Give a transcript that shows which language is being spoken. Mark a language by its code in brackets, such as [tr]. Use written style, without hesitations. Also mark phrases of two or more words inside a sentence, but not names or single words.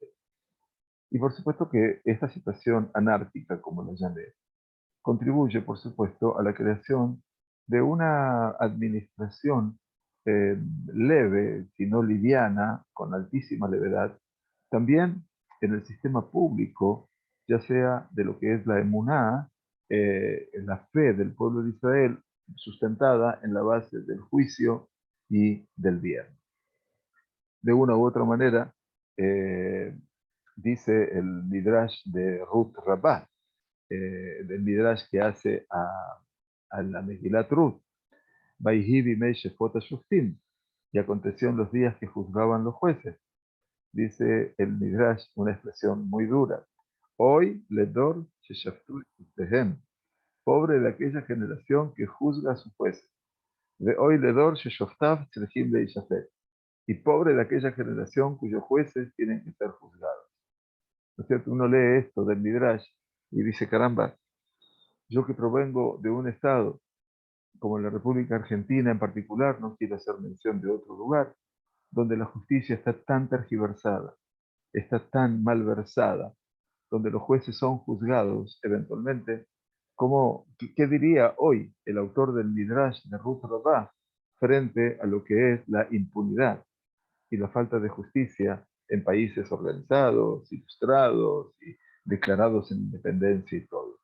[es] Y por supuesto que esta situación anárquica, como la llamé, contribuye, por supuesto, a la creación de una administración leve, si no liviana, con altísima levedad, también en el sistema público, ya sea de lo que es la emuná, la fe del pueblo de Israel, sustentada en la base del juicio y del bien. De una u otra manera, eh, dice el Midrash de Ruth Rabbah, del Midrash que hace a la Megilat Ruth, [he] ויהי בימי שפוט השופטים, [es] y aconteció en los días que juzgaban los jueces. Dice el Midrash una expresión muy dura. Hoy, [he] לדור ששפטו תהם, [es] pobre de aquella generación que juzga a sus jueces. De hoy, [he] לדור ששופטיו צריכים להישפט, [es] y pobre de aquella generación cuyos jueces tienen que ser juzgados. ¿No es cierto? Uno lee esto del Midrash y dice, caramba, yo que provengo de un estado como la República Argentina en particular, no quiero hacer mención de otro lugar, donde la justicia está tan tergiversada, está tan malversada, donde los jueces son juzgados eventualmente, como, ¿qué diría hoy el autor del Midrash de Ruth Rabbah frente a lo que es la impunidad y la falta de justicia en países organizados, ilustrados y declarados en independencia y todo?